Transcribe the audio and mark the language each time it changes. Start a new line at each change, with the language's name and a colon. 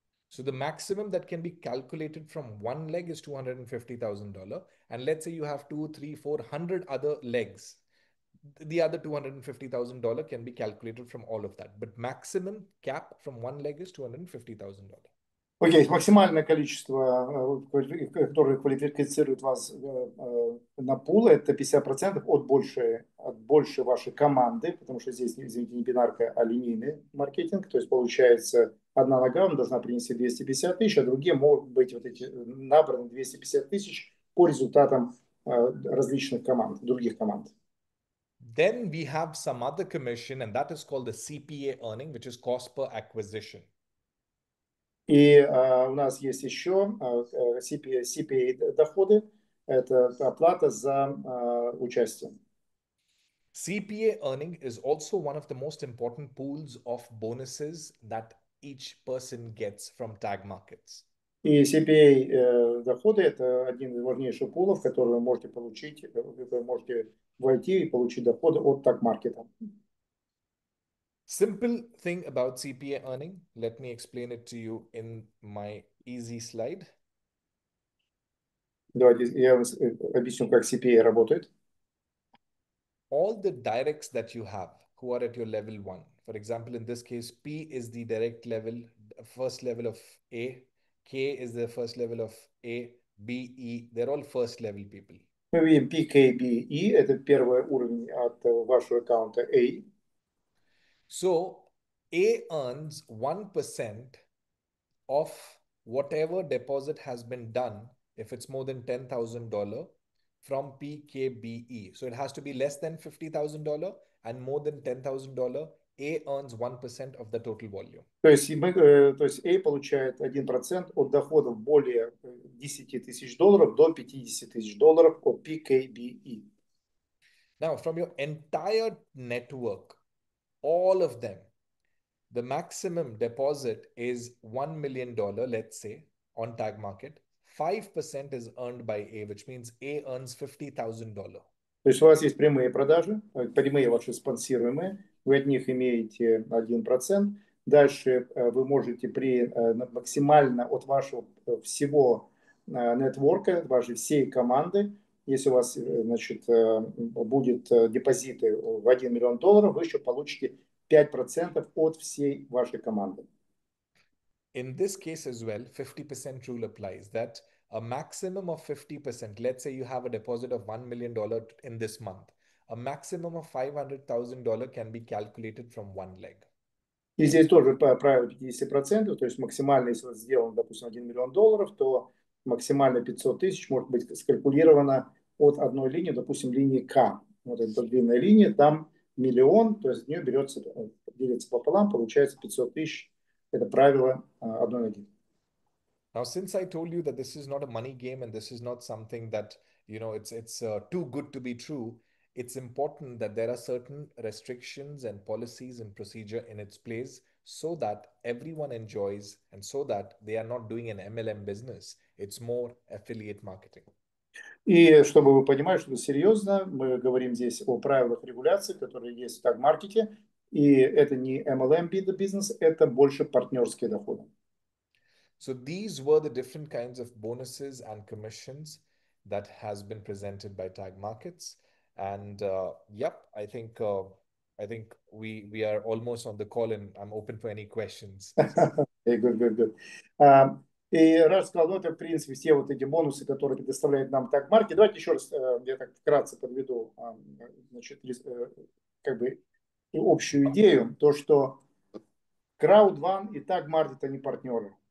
English: So the maximum that can be calculated from one leg is $250,000. And let's say you have 2, 3, 400 other legs. The other $250,000 can be calculated from all of that. But maximum cap from one leg is $250,000.
Russian: Окей, максимальное количество, которое квалифицирует вас на пул, это 50% от большей вашей команды, потому что здесь, извините, не бинарка, а линейный маркетинг. То есть получается, одна нога вам должна принести 250 тысяч, а другие могут быть вот эти набраны 250 тысяч по результатам различных команд, других команд.
English: Then we have some other commission, and that is called the CPA earning, which is cost per acquisition.
Russian: И у нас есть еще CPA доходы, это оплата за участие.
English: CPA earning is also one of the most important pools of bonuses that each person gets from tag markets.
Russian: И CPA доходы – это один из важнейших пулов, который вы можете получить, вы можете войти и получить доходы от таг-маркета.
English: Simple thing about CPA earning, let me explain it to you in my easy slide.
Russian: Давайте я вам объясню, как CPA работает.
English: All the directs that you have who are at your level 1, for example, in this case, P is the direct level, first level of A, K is the first level of A, B, E, they're all first level people.
Russian: Мы видим PKBE, это первый уровень от вашего аккаунта A.
English: So A earns 1% of whatever deposit has been done if it's more than $10,000 from PKBE. So it has to be less than $50,000 and more than $10,000. A earns 1% of the total volume.
Russian: То есть A получает 1% от доходов более 10 тысяч долларов до 50 тысяч долларов от PKBE.
English: Now, from your entire network, all of them, the maximum deposit is $1 million, let's say, on tag market. 5% is earned by A, which means A earns $50,000.
Russian: То есть у вас есть прямые продажи, прямые ваши спонсируемые, вы от них имеете 1%. Дальше вы можете максимально от вашего всего нетворка, вашей всей команды, если у вас, значит, будет депозиты в $1 миллион, вы еще получите 5% от всей вашей команды.
English: In this case as well, 50% rule applies, that a maximum of 50%, let's say you have a deposit of $1 million in this month, a maximum of $500,000 can be calculated from one leg.
Russian: И здесь тоже правило 50%, то есть максимально, если сделан, допустим, $1 миллион, то максимально 500 тысяч может быть скалькулировано от одной линии, допустим, линии К. Вот эта длинная линия, там миллион, то есть от нее берется, делится пополам, получается 500 тысяч. Это правило одной ноги.
English: Now, since I told you that this is not a money game and this is not something that, it's too good to be true, it's important that there are certain restrictions and policies and procedure in its place so that everyone enjoys and so that they are not doing an MLM business. It's more affiliate marketing.
Russian: И чтобы вы понимали, что это серьезно, мы говорим здесь о правилах регуляции, которые есть в таг-маркете. И это не MLM бизнес, это больше партнерские доходы.
English: So these were the different kinds of bonuses and commissions that has been presented by Tag Markets. And I think we are almost on the call, and I'm open for any questions. Good.
Russian: И Радж сказал, это, в принципе, все вот эти бонусы, которые предоставляет нам таг-маркет. Давайте еще раз, я так вкратце подведу, значит, как бы общую идею, то, что Crowd1 и таг-маркет, они партнеры.